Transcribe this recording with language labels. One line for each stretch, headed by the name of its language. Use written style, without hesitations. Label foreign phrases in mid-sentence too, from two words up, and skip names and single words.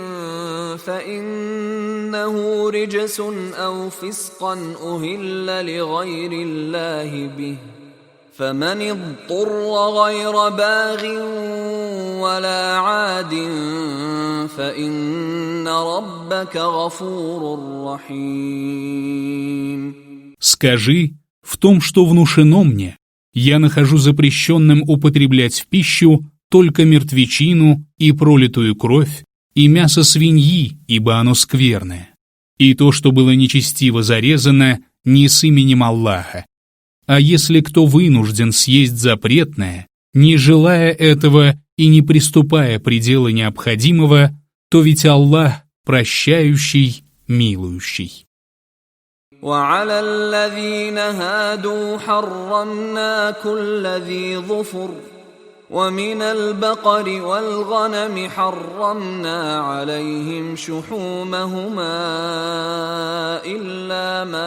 Arabic: فإنه رجس أو فسقا أهل لغير الله به فمن اضطر غير باغ ولا عاد فإن ربك غفور رحيم.
Russian: Скажи, в том, что внушено мне, я нахожу запрещенным употреблять в пищу только мертвечину и пролитую кровь, и мясо свиньи, ибо оно скверное, и то, что было нечестиво зарезано, не с именем Аллаха. А если кто вынужден съесть запретное, не желая этого и не приступая предела необходимого, то ведь Аллах прощающий, милующий.
Arabic: وعلى الذين هادوا حرمنا كل ذي ظفر ومن البقر والغنم حرمنا عليهم شحومهما إلا